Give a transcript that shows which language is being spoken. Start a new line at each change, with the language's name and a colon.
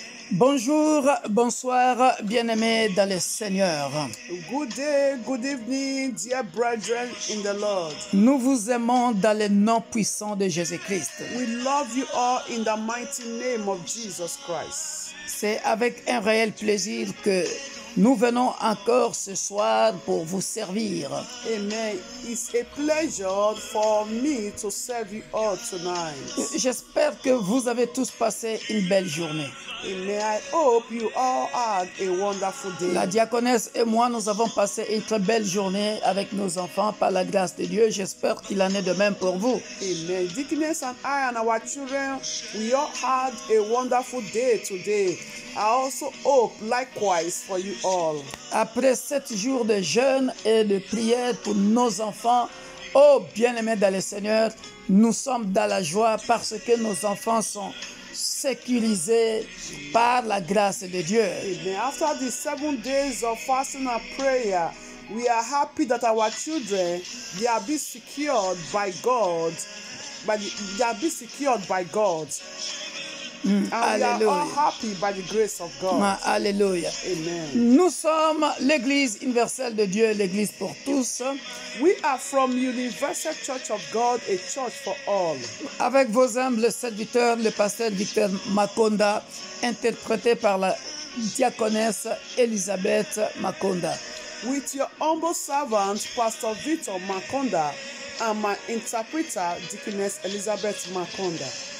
French: Bonjour, bonsoir, bien-aimés dans le Seigneur.
English: Good day, good evening, dear brethren in the Lord.
French: Nous vous aimons dans le nom puissant de Jésus-Christ.
English: We love you all in the mighty name of Jesus Christ.
French: C'est avec un réel plaisir que nous venons encore ce soir pour vous servir. Amen.
English: It's a pleasure for me to serve you all tonight.
French: J'espère que vous avez tous passé une belle journée. Amen.
English: I hope you all had a wonderful day.
French: La diaconesse et moi, nous avons passé une très belle journée avec nos enfants par la grâce de Dieu. J'espère qu'il en est de même pour vous. Amen.
English: Deaconess and I and our children, we all had a wonderful day today. I also hope likewise for you all.
French: Après 7 jours de jeûne et de prière pour nos enfants, oh bien-aimés dans le Seigneur, nous sommes dans la joie parce que nos enfants sont sécurisés par la grâce de Dieu. Amen.
English: After the 7 days of fasting and prayer, we are happy that our children, they are being secured by God. They are being secured by God. And we are all happy by the grace of God. Alléluia. Amen.
French: Nous sommes l'Église universelle de Dieu, l'Église pour tous.
English: We are from Universal Church of God, a church for all.
French: Avec vos humbles serviteurs, le pasteur Victor Makonda, interprété par la diaconesse Elisabeth Makonda.
English: With your humble servant, Pastor Victor Makonda, and my interpreter, Deaconess Elizabeth Makonda.